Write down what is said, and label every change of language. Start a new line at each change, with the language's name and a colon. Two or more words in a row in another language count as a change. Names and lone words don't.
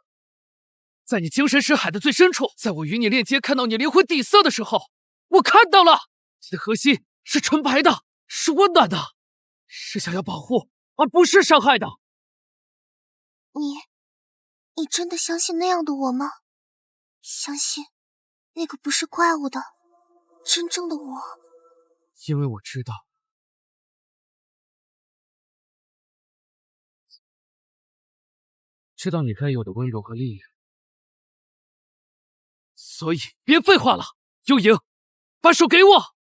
Chinese: 在你精神識海的最深處，在我與你鏈接看到你靈魂底色的時候，我看到了你的核心是純白的，是溫暖的，是想要保護，而不是傷害的。你真的相信那樣的我嗎？相信那個不是怪物的真正的我？因為我知道，知道你該有的溫柔和力量，所以別廢話了，幽瑩，把手給我。